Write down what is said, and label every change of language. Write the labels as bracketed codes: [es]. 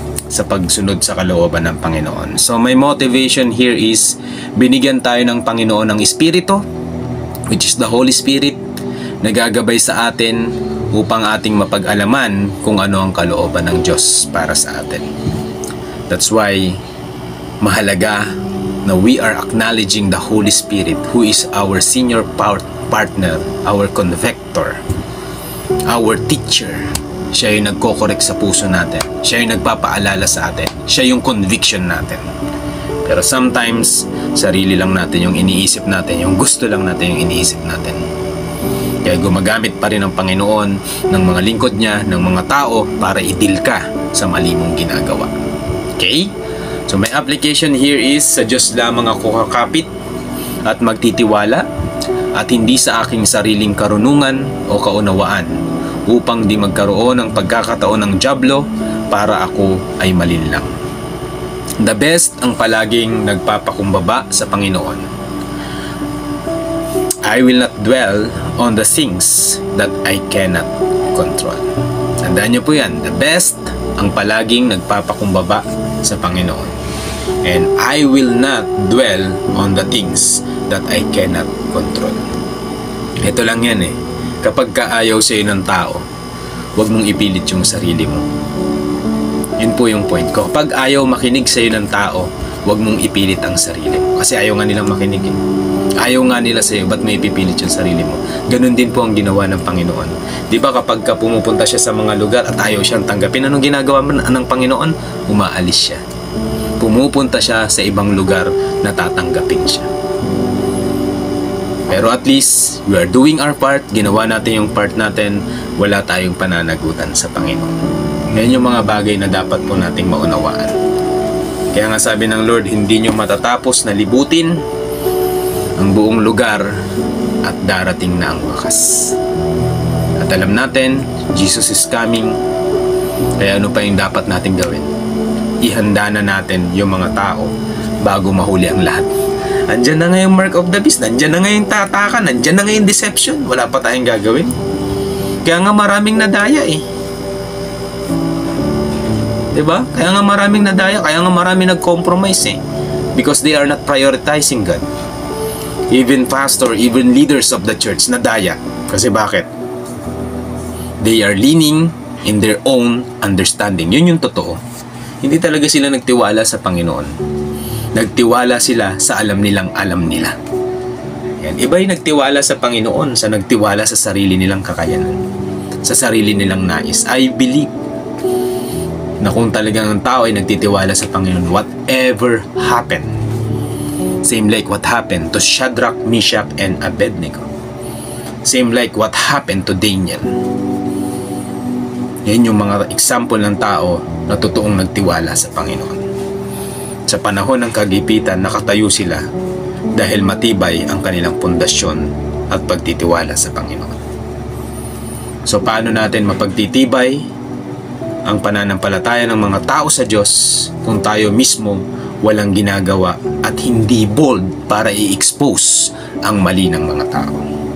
[tl] Sa pagsunod sa kalooban ng Panginoon. [en] So my motivation here is [tl] binigyan tayo ng Panginoon ng Espiritu, [en] which is the Holy Spirit, [tl] na gagabay sa atin upang ating mapag-alaman kung ano ang kalooban ng Diyos para sa atin. [en] That's why [tl] mahalaga na [en] we are acknowledging the Holy Spirit, who is our senior partner, our convictor, our teacher. [tl] Siya yung nagko-correct sa puso natin. Siya yung nagpapaalala sa atin. Siya yung conviction natin. Pero sometimes, sarili lang natin yung iniisip natin. Yung gusto lang natin yung iniisip natin. Kaya gumagamit pa rin ang Panginoon ng mga lingkod niya, ng mga tao para i-deal ka sa mali mong ginagawa. Okay? [en] So my application here is, [tl] sa Diyos lamang ako kakapit at magtitiwala at hindi sa aking sariling karunungan o kaunawaan, upang di magkaroon ng pagkakataon ng dyablo para ako ay malinlang. [en] The best [tl] ang palaging nagpapakumbaba sa Panginoon. [en] I will not dwell on the things that I cannot control. [tl] Tandaan niyo po yan. The best ang palaging nagpapakumbaba sa Panginoon. [en] And I will not dwell on the things that I cannot control. [tl] Ito lang yan eh. Kapag kaayaw sa'yo ng tao, huwag mong ipilit yung sarili mo. Yun po yung point ko. Kapag ayaw makinig sa'yo ng tao, huwag mong ipilit ang sarili mo. Kasi ayaw nga nilang makinig eh. Ayaw nga nila sa'yo, ba't may ipipilit yung sarili mo? Ganun din po ang ginawa ng Panginoon. Di ba kapag pumupunta siya sa mga lugar at ayaw siyang tanggapin, anong ginagawa ng Panginoon? Umaalis siya. Pumupunta siya sa ibang lugar na tatanggapin siya. [en] Pero at least, we are doing our part. [tl] Ginawa natin yung part natin. Wala tayong pananagutan sa Panginoon. Yan yung mga bagay na dapat po nating maunawaan. Kaya nga sabi ng Lord, hindi nyo matatapos na libutin ang buong lugar at darating na ang wakas. At alam natin, [en] Jesus is coming. [tl] Kaya ano pa yung dapat nating gawin? Ihanda na natin yung mga tao bago mahuli ang lahat. Andyan na nga yung [en] mark of the beast, [tl] andyan na nga yung tatakan, andyan na nga yung deception. Wala pa tayong gagawin. Kaya nga maraming nadaya eh. Diba? Kaya nga maraming nadaya, kaya nga maraming nag-compromise eh. [en] Because they are not prioritizing God. Even pastor, even leaders of the church, [tl] nadaya. Kasi bakit? [en] They are leaning in their own understanding. [tl] Yun yung totoo. Hindi talaga sila nagtiwala sa Panginoon. Nagtiwala sila sa alam nilang alam nila. Yan. Iba yung nagtiwala sa Panginoon sa nagtiwala sa sarili nilang kakayanan. Sa sarili nilang nais. [en] I believe [tl] na kung talagang ang tao ay nagtitiwala sa Panginoon, [en] whatever happen, Same like what happened to Shadrach, Meshach, and Abednego. Same like what happened to Daniel. [tl] Yan yung mga example ng tao na totoong nagtiwala sa Panginoon. Sa panahon ng kagipitan, nakatayo sila dahil matibay ang kanilang pundasyon at pagtitiwala sa Panginoon. So paano natin mapagtitibay ang pananampalataya ng mga tao sa Diyos kung tayo mismo walang ginagawa at hindi bold para i-expose ang mali ng mga tao?